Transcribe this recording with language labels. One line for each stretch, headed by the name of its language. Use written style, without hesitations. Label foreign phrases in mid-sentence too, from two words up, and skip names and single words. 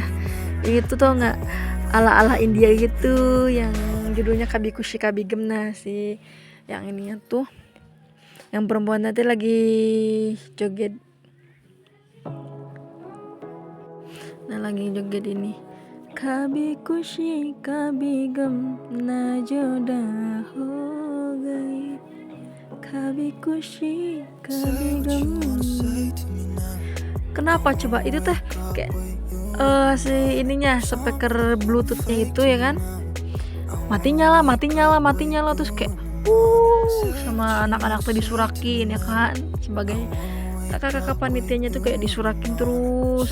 Indonesian: Itu tau nggak, ala-ala India gitu, yang judulnya Kabhi Khushi Kabhie Gham. Nah, si yang ininya tuh, yang perempuan nanti lagi joget. Nah, lagi joget ini.
Hindi: कभी ख़ुशी कभी ग़म ना जुदा हो गए. Kabhi Khushi Kabhie Gham.
Indonesian: Kenapa coba itu teh kayak si ininya speaker bluetoothnya itu ya kan, mati nyala terus kayak sama anak-anak tuh disurakin ya kan, sebagai kakak-kakak panitianya tuh kayak disurakin terus.